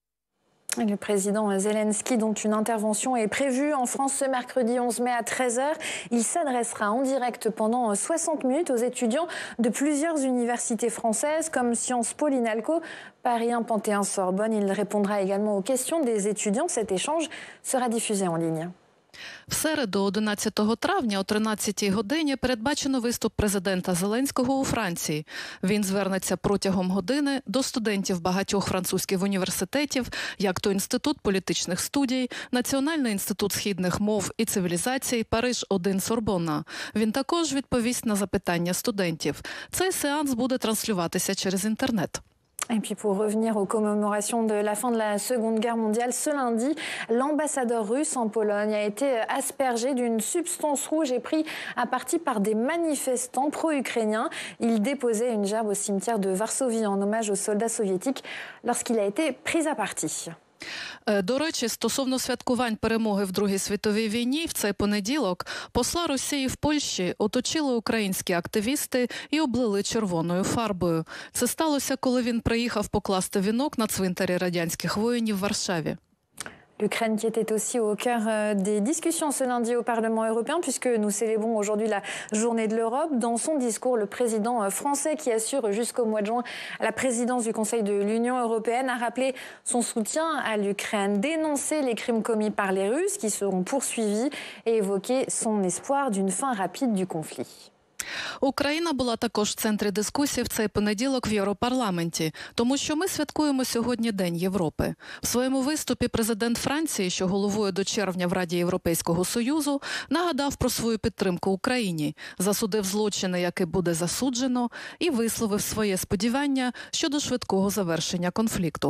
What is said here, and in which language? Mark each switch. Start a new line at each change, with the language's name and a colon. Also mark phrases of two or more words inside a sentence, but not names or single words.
French: Le président Zelensky, dont une intervention est prévue en France ce mercredi 11 mai à 13h. Il s'adressera en direct pendant 60 minutes aux étudiants de plusieurs universités françaises comme Sciences Po, l'INALCO, Paris 1, Panthéon, Sorbonne. Il répondra également aux questions des étudiants. Cet échange sera diffusé en ligne.
Ukrainian: В середу, 11 травня, о 13-й годині, передбачено виступ президента Зеленського у Франції. Він звернеться протягом години до студентів багатьох французьких університетів, як то Інститут політичних студій, Національний інститут східних мов і цивілізацій, Париж-1, Сорбонна. Він також відповість на запитання студентів. Цей сеанс буде транслюватися через інтернет.
French: Et puis pour revenir aux commémorations de la fin de la Seconde Guerre mondiale, ce lundi, l'ambassadeur russe en Pologne a été aspergé d'une substance rouge et pris à partie par des manifestants pro-ukrainiens. Il déposait une gerbe au cimetière de Varsovie en hommage aux soldats soviétiques lorsqu'il a été pris à partie.
Ukrainian: До речі, стосовно святкувань перемоги в Другій світовій війні, в цей понеділок посла Росії в Польщі оточили українські активісти і облили червоною фарбою. Це сталося, коли він приїхав покласти вінок на цвинтарі радянських воїнів в Варшаві.
French: L'Ukraine qui était aussi au cœur des discussions ce lundi au Parlement européen, puisque nous célébrons aujourd'hui la journée de l'Europe. Dans son discours, le président français, qui assure jusqu'au mois de juin la présidence du Conseil de l'Union européenne, a rappelé son soutien à l'Ukraine, dénoncé les crimes commis par les Russes qui seront poursuivis et évoqué son espoir d'une fin rapide du conflit.
Ukrainian: Україна була також в центрі дискусії в цей понеділок в Європарламенті, тому що ми святкуємо сьогодні День Європи. В своєму виступі президент Франції, що головує до червня в Раді Європейського Союзу, нагадав про свою підтримку Україні, засудив злочини, які буде засуджено, і висловив своє сподівання щодо швидкого завершення конфлікту.